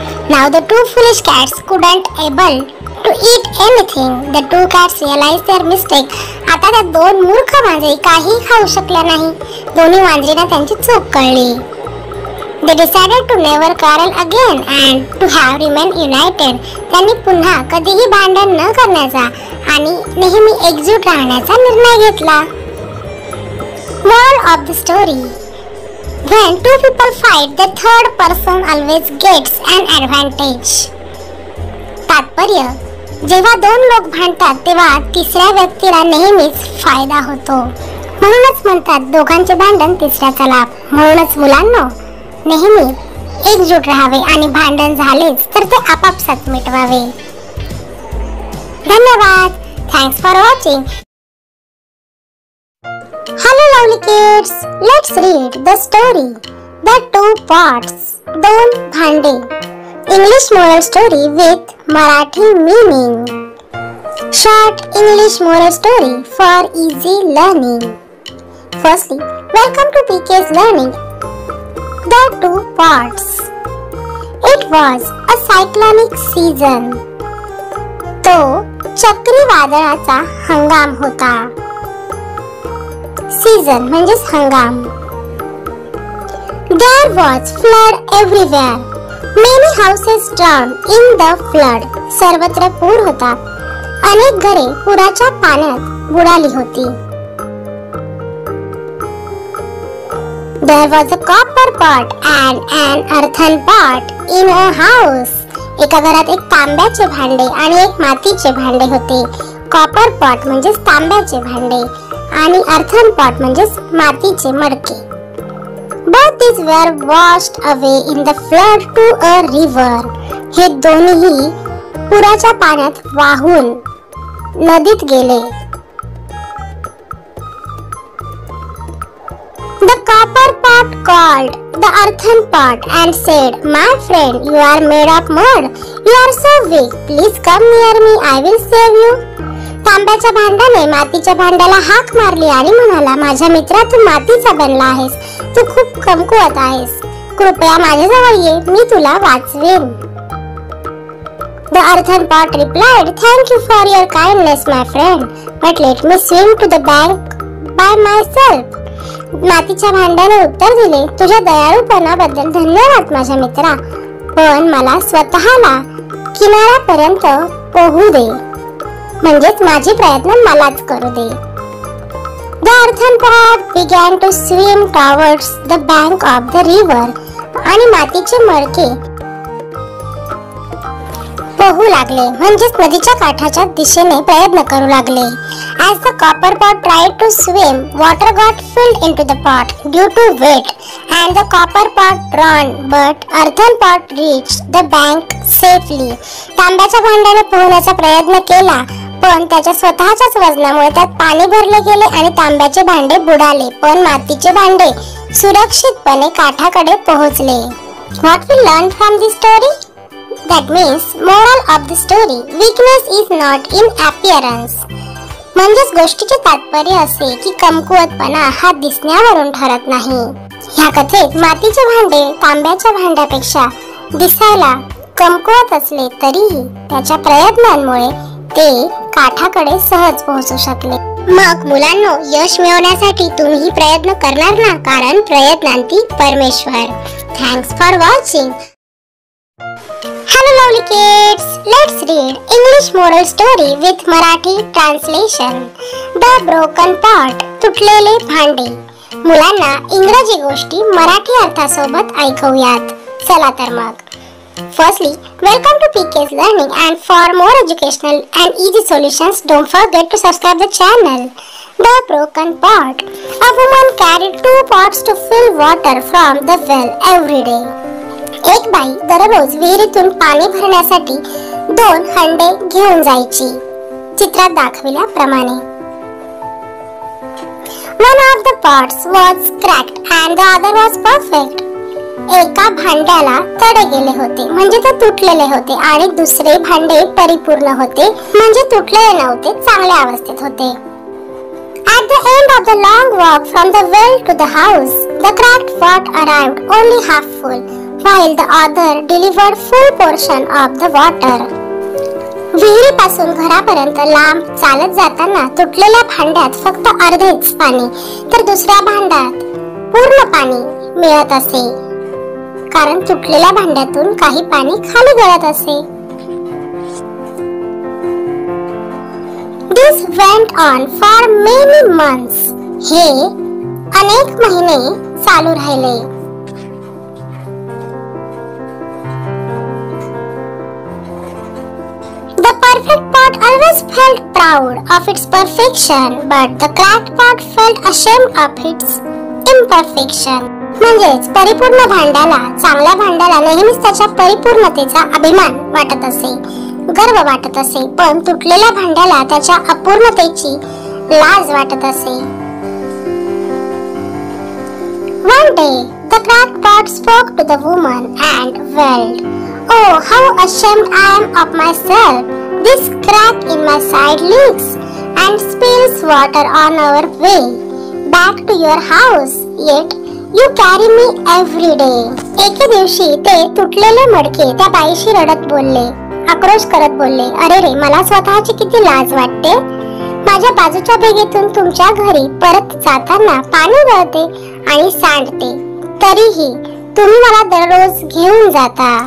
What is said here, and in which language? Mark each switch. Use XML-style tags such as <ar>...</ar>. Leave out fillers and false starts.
<en>Now the 2 foolish cats couldn't able to eat anything. The 2 cats realized their mistake.</en> <mr>आता त्या 2 मूर्ख मांजरी काही खाऊ शकल्या नाही. दोन्ही मांजरींना त्यांची चूक कळली.</mr> <en>They decided to never quarrel again and to have remain united.</en> <mr>त्यांनी पुन्हा कधीही भांडण न करण्याचा आणि नेहमी एकजूट राहण्याचा निर्णय घेतला.</mr> <en>Moral of the story: when 2 people fight, the third person always gets an advantage.</en> <mr>तात्पर्य: जेव्हा 2 लोक भांडतात तेव्हा तिसऱ्या व्यक्तीला नेहमीच फायदा होतो. म्हणूनच म्हणतात, दोघांचे भांडण तिसऱ्याचा लाभ. म्हणूनच मुलांनो, नेहमी एकजूट राहावे आणि भांडण झालेच तर ते आपापसात मिटवावे. धन्यवाद.</mr> <en>Thanks for watching. Hello lovely kids, let's read the story The 2 Pots.</en> <mr>2 भांडे.</mr> <en>English moral story with Marathi meaning. Short English moral story for easy learning. Firstly, welcome to PK's Learning. The 2 Pots. It was a cyclonic season.</en> <mr>तो चक्रीवादळाचा हंगाम होता. Season म्हणजेच हंगाम.</mr> <en>There was flood everywhere. Many houses drowned in the flood.</en> <mr>सर्वत्र पूर होता. अनेक घरे पुराच्या पाण्यात बुडाली होती.</mr> <en>There was a copper pot and an earthen pot in a house.</en> <mr>एका घरात एक तांब्याचे भांडे आणि एक मातीचे भांडे होते.</mr> <en>copper pot</en> <mr>म्हणजे तांब्याचे भांडे आणि</mr> <en>earthen pot</en> <mr>म्हणजे मातीचे मडके.</mr> <en>Both these were washed away in the flood to a river.</en> <mr>हे दोन्ही पुराच्या पाण्यात वाहून नदीत गेले.</mr> <en>The copper pot called the earthen pot and said, "My friend, you are made of mud. You are so weak. Please come near me. I will save you."</en> <mr>तांब्याच्या भांड्याने मातीच्या भांड्याला हाक मारली आणि म्हणाला, माझ्या मित्रा, तू मातीचा बनला आहेस. तू खूप कमकुवत आहेस. कृपया माझ्याजवळ ये, मी तुला वाचवेन.</mr> <en>The earthen pot replied, "Thank you for your kindness, my friend, but let me swim to the bank by myself."</en> <mr>मातीच्या भांड्याने उत्तर दिले, तुझ्या दयाळूपणाबद्दल धन्यवाद माझ्या मित्रा, पण मला स्वतःला किनाऱ्यापर्यंत पोहू दे, म्हणजेच माझे प्रयत्न मलाच करू दे.</mr> <en>The earthen pot began to swim towards the bank of the river.</en> <mr>आणि मातीचे मडके पोहू लागले, म्हणजेच नदीच्या काठाच्या दिशेने प्रयत्न करू लागले.</mr> <en>As the copper pot tried to swim, water got filled into the pot due to weight, and the copper pot drowned, but earthen pot reached the bank safely.</en> <mr>तांब्याच्या भांड्याने पोहण्याचा प्रयत्न केला, पण त्याच्या स्वतःच्याच वजनामुळे त्यात पाणी भरले गेले आणि तांब्याचे भांडे बुडाले, पण मातीचे भांडे सुरक्षितपणे काठाकडे पोहोचले.</mr> <en>What we learned from this story? That means moral of the story, weakness is not in appearance.</en> <mr>म्हणजेच गोष्टीचे तात्पर्य असे की कमकुवतपणा हा दिसण्यावरून ठरत नाही. ह्या कथेत मातीचे भांडे तांब्याच्या भांड्यापेक्षा दिसायला कमकुवत असले तरीही त्याच्या प्रयत्नांमुळे ते काठाकडे सहज पोहोचू शकले. मग मुलांनो, यश मिळवण्यासाठी तुम्ही प्रयत्न करणार ना, कारण प्रयत्नांती परमेश्वर.</mr> <en>Thanks for watching. Hello lovely kids, let's read English moral story with Marathi translation. The broken pot,</en> <mr>तुटलेले भांडे. मुलांना इंग्रजी गोष्टी मराठी अर्थासोबत ऐकूयात. चला तर मग.</mr> <en>Firstly, welcome to PK's Learning, and for more educational and easy solutions, don't forget to subscribe the channel. The broken pot. A woman carried 2 pots to fill water from the well every day.</en> <mr>एक बाई दररोज विहिरीतून पाणी भरण्यासाठी 2 हंडे घेऊन जायची. चित्रात दाखविल्याप्रमाणे.</mr> <en>One of the pots was cracked and the other was perfect.</en> <mr>एका भांड्याला तडे गेले होते म्हणजे ते तुटलेले होते आणि दुसरे भांडे परिपूर्ण होते म्हणजे तुटलेले नव्हते, चांगल्या अवस्थेत होते.</mr> <en>At the end of the long walk from the well to the house, the cracked pot arrived only half full, while the other delivered full portion of the water.</en> <mr>विहिरीपासून घरापर्यंत लांब चालत जाताना तुटलेल्या भांड्यात फक्त अर्धेच पाणी तर दुसऱ्या भांड्यात पूर्ण पाणी मिळत असे, कारण तुटलेल्या भांड्यातून काही पाणी खाली गळत असे.</mr> <en>This went on for many months.</en> <mr>हे अनेक महिने चालू राहिले.</mr> <en>The perfect pot always felt proud of its perfection, but the cracked pot felt ashamed of its imperfection.</en> <mr>म्हणजेच परिपूर्ण भांड्याला, चांगल्या भांड्याला नेहमीच त्याच्या परिपूर्णतेचा अभिमान वाटत असे, गर्व वाटत असे, पण तुटलेल्या भांड्याला त्याच्या अपूर्णतेची लाज वाटत असे.</mr> <en>One day, the cracked pot spoke to the woman and wailed, "Oh, how ashamed I am of myself! This crack in my side leaks and spills water on our way back to your house. Yet you carry me every day."</en> <mr>एके दिवशी ते तुटलेले मडके त्या बाईशी रडत बोलले, आक्रोश करत बोलले, "अरे रे, मला स्वतःची किती लाज वाटते. माझ्या बाजूच्या भेगेतून तुमच्या घरी परत जाताना पाणी गळते आणि सांडते, तरीही तुम्ही मला दररोज घेऊन जाता.</mr>